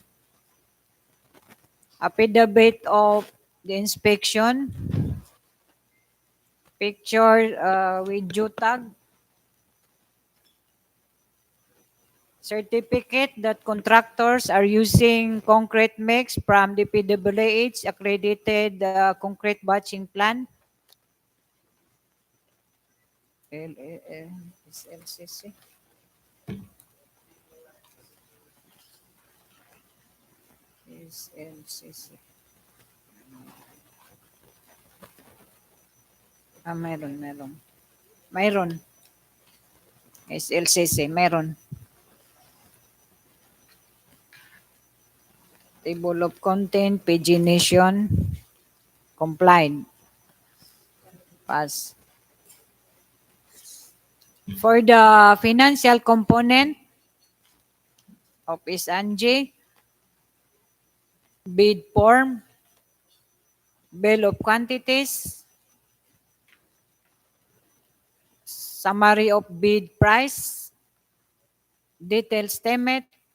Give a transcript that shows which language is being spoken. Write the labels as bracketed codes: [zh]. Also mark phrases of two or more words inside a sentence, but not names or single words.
[en] affidavit of the inspection, picture with JUTAG, certificate that contractors are using concrete mix from the DPWH accredited concrete batching plan, LCC. LCC. [tl] Meron. Mayroon. SLCC, meron. [en] Table of content, pagination, complied. Pass. For the financial component of S&J, bid form, bill of quantities, summary of bid price, detailed estimate,